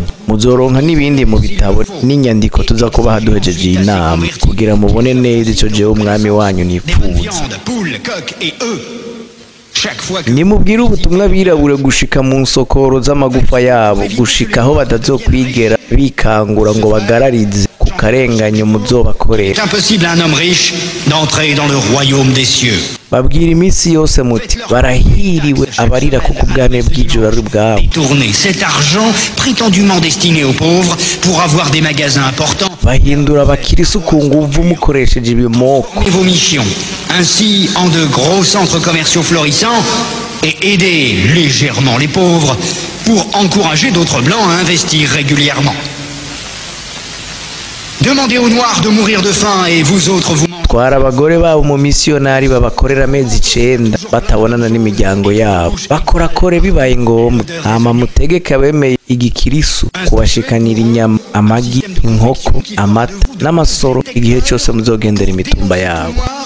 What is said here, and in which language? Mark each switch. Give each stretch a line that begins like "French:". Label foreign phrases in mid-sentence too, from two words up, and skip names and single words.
Rundi: Muzoronka n'ibindi mu bitabo n'inyandiko tuza kubaha duhejeje inama kugira mubone neza ico jewe umwami wanyu nipfuza. Nimubwire ubutumwa birabure gushika mu nsokoro z'amagufa yabo gushika aho badazokwigera bikangura ngo bagararize ku karenganyo muzobakorera.
French: C'est impossible à un homme riche d'entrer dans le royaume des cieux.
Rundi: Babwira iminsi yose muti barahiriwe abarira kuko ubwami bw'ijuru ari ubwabo.
French: Tourner cet argent prétendument destiné aux pauvres pour avoir des magasins importants.
Rundi: Bahindura abakirisu ku nguvu mukoresheje ibimoko.
French: Vos missions ainsi en de gros centres commerciaux florissants et aider légèrement les pauvres pour encourager d'autres blancs à investir régulièrement. Demandez aux Noirs de mourir de faim et vous autres vous
Rundi: batwara abagore babo mu misiyonari babakorera amezi 9 batabonana n'imiryango yabo, bakorakore bibaye ngombwa, hama mutegeke abemeye igikirisu kubashikanira inyama, amagi, inkoko, amata n'amasoro igihe cyose muzogendera imitumba yabo.